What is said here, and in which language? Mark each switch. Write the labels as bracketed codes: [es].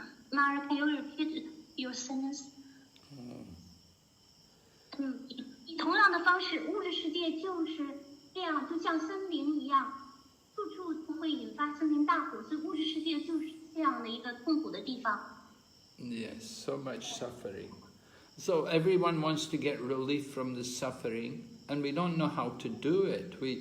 [en] Mara, can you repeat your sentence? [zh] 以同样的方式，物质世界就是这样，就像森林一样，处处都会引发森林大火，所以物质世界就是这样的一个痛苦的地方。 [en] Yes, so much suffering. So everyone wants to get relief from the suffering, and we don't know how to do it.